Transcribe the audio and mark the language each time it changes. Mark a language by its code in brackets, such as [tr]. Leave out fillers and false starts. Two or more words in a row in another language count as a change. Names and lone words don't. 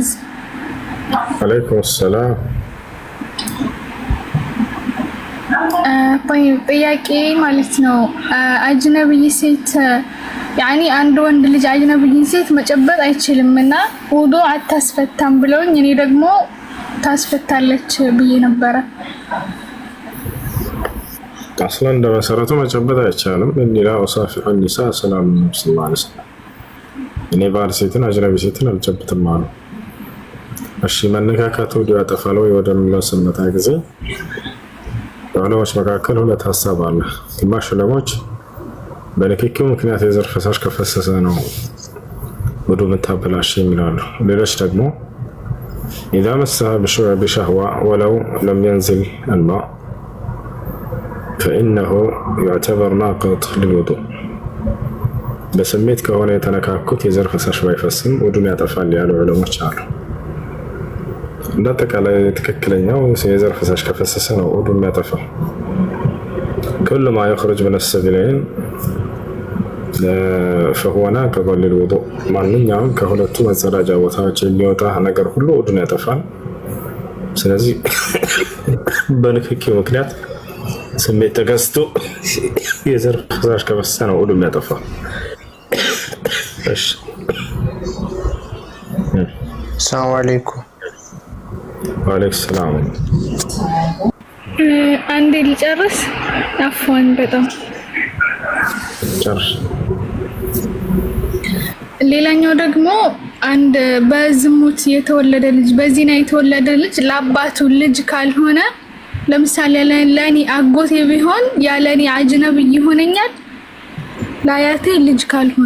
[ar] عليكم السلام. [am] طيب ጥያቄ ማለት ነው አጅነብይ ሴት ያኒ አንድ ወንድ ልጅ አጅነብይ ሴት መጨበጥ አይችልምና ውዱ አታስፈታም ብለውኝ እኔ ደግሞ ታስፈታለች ብዬ ነበረ። አስላን እንደመሰረቱ መጨበጥ አይቻልም። እንዲላ ወሳፊ ኒሳ ሰላም ነብስ ማለት ነው። እኔ ባል ሴትን አጅነቢ ሴትን አልጨብጥም አሉ። እሺ መነካካቱ ወዲያ ያጠፋል ወይ ወደሚለው ስንመጣ ጊዜ በዑለሞች መካከል ሁለት ሀሳብ አለ። ግማሽ ዑለሞች በንክኪው ምክንያት የዘር ፈሳሽ ከፈሰሰ ነው ውዱ መታበላሽ የሚላሉ። ሌሎች ደግሞ [ar] إذا مسها بشهوة ولو لم ينزل الماء فإنه يعتبر ناقض للوضوء [am] በስሜት ከሆነ የተነካኩት የዘር ፈሳሽ ባይፈስም ውዱን ያጠፋል ያሉ ዑለሞች አሉ። እንዳጠቃላይ ትክክለኛው የዘር ፈሳሽ ከፈሰሰ ነው ውዱን የሚያጠፋው። [ar] كل ما يخرج من السبيلين فهو ناقض للوضوء [am] ማንኛውም ከሁለቱ መጸዳጃ ቦታዎች የሚወጣ ነገር ሁሉ ውዱን ያጠፋል። ስለዚህ በንክኪው ምክንያት ስሜት ተገዝቶ የዘር ፈሳሽ ከፈሰሰ ነው ውዱን የሚያጠፋው። [ar] السلام عليكم. وعليكم السلام. [am] አንዴ ልጨርስ። አፍዋን በጣም ጨርሽ። ሌላኛው ደግሞ አንድ በዝሙት የተወለደ ልጅ በዚና የተወለደ ልጅ ለአባቱ ልጅ ካልሆነ ለምሳሌ ለኔ አጎቴ ቢሆን ያለኔ አጅነብይ ይሆነኛል ለአያቴ ልጅ ካልሆነ